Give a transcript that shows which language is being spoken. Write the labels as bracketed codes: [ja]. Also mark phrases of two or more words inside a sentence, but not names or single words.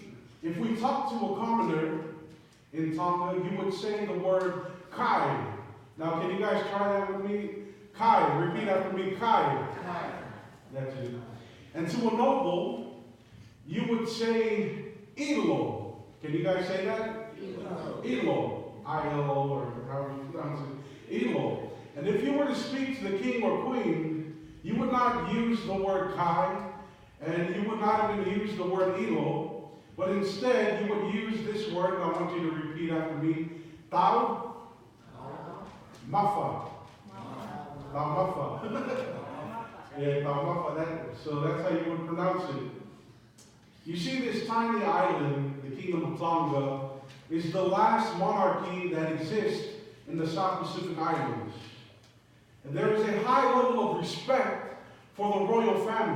[en] If we talk to a commoner in Tonga, you would say the word kai. Now, can you guys try that with me? Kai. Repeat after me. Kai. Kai. That's it. And to a noble, you would say ilo. Can you guys say that? Ilo. Ilo. I-L-O, or however you pronounce it. Ilo. And if you were to speak to the king or queen, you would not use the word kai, and you would not even use the word ilo, but instead you would use this word, and I want you to repeat after me. [to] Tau mafa. Tau mafa. Yeah, tau mafa. [en] So that's how you would pronounce it. You see, this tiny island, the Kingdom of Tonga, is the last monarchy that exists in the South Pacific Islands. And there is a high level of respect for the royal family.